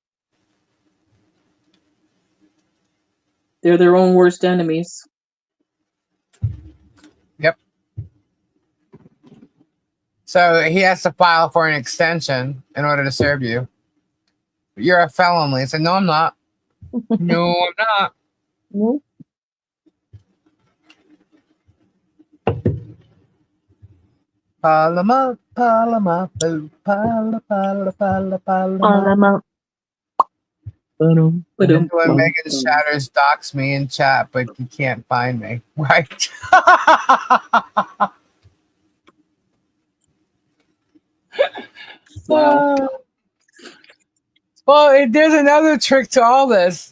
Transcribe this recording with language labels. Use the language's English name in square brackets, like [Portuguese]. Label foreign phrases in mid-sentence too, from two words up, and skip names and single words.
[English] They're their own worst enemies. Yep. So he has to file for an extension in order to serve you. You're a felon, Lisa. No, I'm not. No, I'm not. Nope. Palama, palama, boo, pala, pala, pala, palama. When Megan Shatters docs me in chat, but you can't find me, right? Wow. Well, there's another trick to all this.